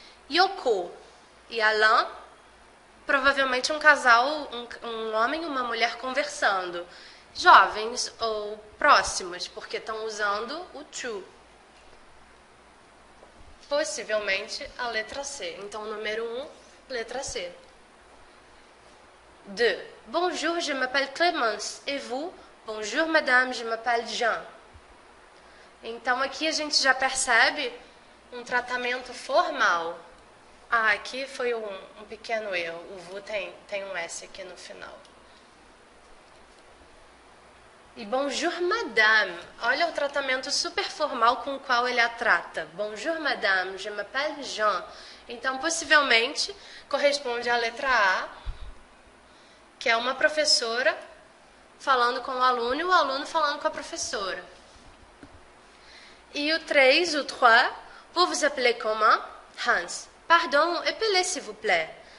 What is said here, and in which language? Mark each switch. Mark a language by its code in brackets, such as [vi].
[pt] Yoko e Alain, provavelmente um casal, um homem e uma mulher conversando. Jovens ou próximos, porque estão usando o tu. Possivelmente a letra C. Então, número 1, letra C. 2. [fr] Bonjour, je m'appelle Clémence. Et vous? Bonjour, madame, je m'appelle Jean. [pt] Então, aqui a gente já percebe um tratamento formal. Ah, aqui foi um pequeno erro. O vous tem um S aqui no final. E [fr] bonjour, madame. [pt] Olha o tratamento super formal com o qual ele a trata. [fr] Bonjour, madame, je m'appelle Jean. [pt] Então, possivelmente, corresponde à letra A, que é uma professora falando com o aluno e o aluno falando com a professora. E o 3, o 3, [fr] vous vous appelez comment? [pt] Hans. [fr] Pardon, appelez s'il vous plaît.